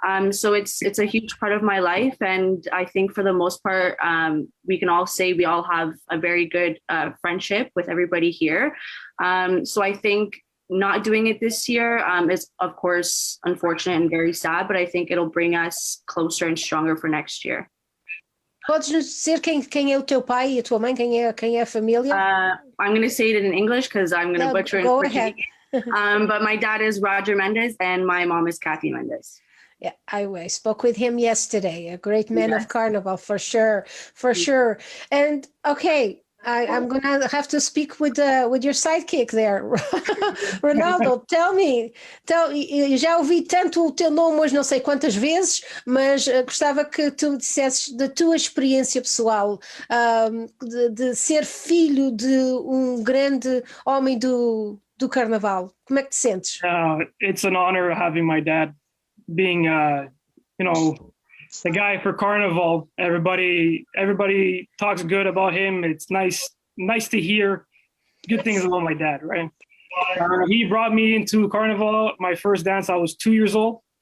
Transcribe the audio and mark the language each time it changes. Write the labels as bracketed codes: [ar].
[en] So it's a huge part of my life, and I think for the most part, we can all say we all have a very good friendship with everybody here. So I think not doing it this year is, of course, unfortunate and very sad, but I think it'll bring us closer and stronger for next year. [pt] Podes nos dizer quem é o teu pai e a tua mãe, quem é a família? [en] I'm going to say it in English because I'm going to butcher it. Go ahead. But my dad is Roger Mendez and my mom is Kathy Mendez. Yeah, I spoke with him yesterday. A great man of Carnival, for sure. And okay, I'm gonna have to speak with your sidekick there, Ronaldo. Tell me, [pt] já ouvi tanto o teu nome hoje não sei quantas vezes, mas gostava que tu me dissesses da tua experiência pessoal, de ser filho de grande homem do Carnaval. Como é que te sentes? [en] It's an honor having my dad being the guy for Carnival. Everybody talks good about him. It's nice to hear good things about my dad, right? He brought me into Carnival. My first dance, I was 2 years old.